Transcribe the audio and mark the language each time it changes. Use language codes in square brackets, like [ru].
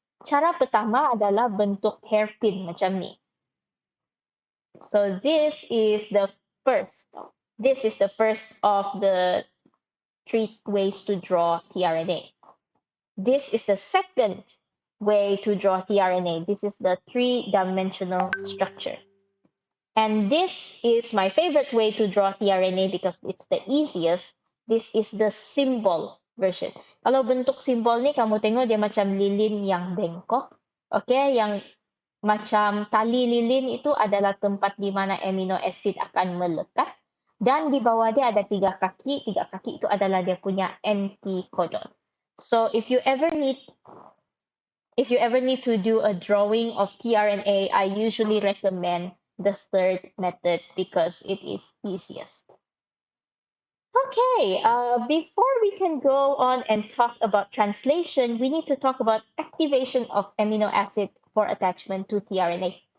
[ms] Cara pertama adalah bentuk hairpin macam ni. [en] So this is the first. This is the first of the 3 ways to draw tRNA. This is the second way to draw tRNA. This is the 3-dimensional structure. And this is my favorite way to draw tRNA because it's the easiest. This is the symbol version. [ms] Kalau bentuk simbol ni, kamu tengok dia macam lilin yang bengkok. Okay, yang macam tali lilin itu adalah tempat di mana amino acid akan melekat. Dan di bawah dia ada 3 kaki. 3 kaki itu adalah dia punya anti-codon. [en] So if you ever need to do a drawing of tRNA, I usually recommend the third method because it is easiest. Okay, before we can go on and talk about translation, we need to talk about activation of amino acid for attachment to tRNA.